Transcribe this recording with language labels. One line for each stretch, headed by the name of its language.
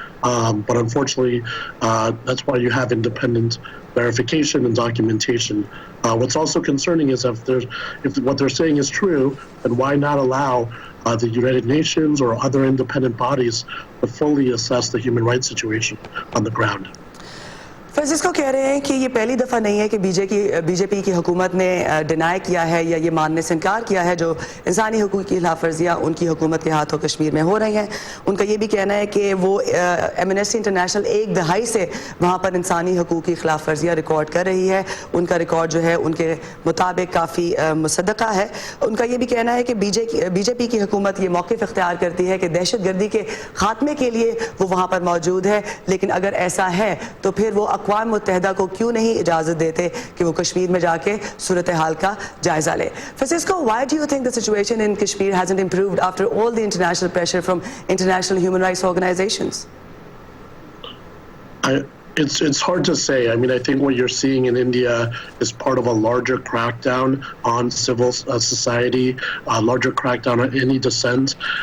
English: But unfortunately, that's why you have independent verification and documentation. What's also concerning is if what they're saying is true, then why not allow the United Nations or other independent bodies to fully assess the human rights situation on the ground?
Urdu: Francisco کہہ رہے ہیں کہ یہ پہلی دفعہ نہیں ہے کہ بی جے پی کی حکومت نے ڈینائی کیا ہے یا یہ ماننے سے انکار کیا ہے جو انسانی حقوق کی خلاف ورزیاں ان کی حکومت کے ہاتھوں کشمیر میں ہو رہی ہیں. ان کا یہ بھی کہنا ہے کہ وہ ایمنسٹی انٹرنیشنل 1 دہائی سے وہاں پر انسانی حقوق کی خلاف ورزیاں ریکارڈ کر رہی ہے. ان کا ریکارڈ جو ہے ان کے مطابق کافی مصدقہ ہے. ان کا یہ بھی کہنا ہے کہ بی جے پی کی حکومت یہ موقف اختیار کرتی ہے کہ دہشت گردی کے خاتمے کے لیے وہ وہاں پر موجود ہے، لیکن اگر ایسا ہے تو پھر وہ اقوام متحدہ کو کیوں نہیں اجازت دیتے کہ وہ کشمیر میں جا کے صورتحال کا جائزہ لے.
English: Francisco, why do you think the situation in Kashmir hasn't improved after all the international pressure from international human rights organizations? It's hard to say. I mean, I think what you're seeing in India is part of a larger crackdown on civil society, a larger crackdown on any dissent.